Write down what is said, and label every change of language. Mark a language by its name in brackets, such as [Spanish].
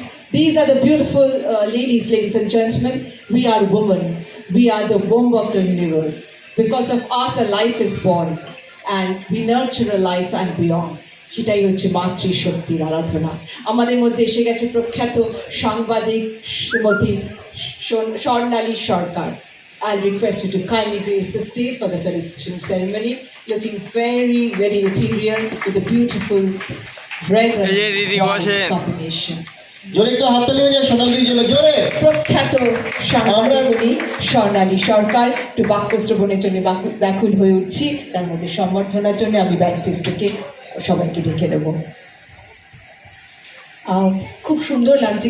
[English] These are the beautiful ladies and gentlemen. We are women. We are the womb of the universe. Because of us, a life is born, and we nurture a life and beyond. [Bangla] সেটাই হচ্ছে মাতৃশক্তির আরাধনা। আমাদের মধ্যে এসে গেছে প্রখ্যাত সাংবাদিক শ্রীমতী স্বর্ণালী সরকার। [English] I'll request you to kindly grace the stage for the felicitation ceremony, looking very, very ethereal with a beautiful red and white combination. [Bangla] জোরে একটু হাততালি হয়ে যায় সোনালী দিদির জন্য, জোরে। প্রখ্যাত সাংবাদিকী স্বর্ণালী সরকার একটু বাক্য শ্রবণের জন্য ব্যাকুল হয়ে উঠছি। তার মধ্যে সম্বর্ধনার জন্য আমি ব্যাকস্টেজ থেকে সবাইকে ডেকে নেব। খুব সুন্দর লাগছে।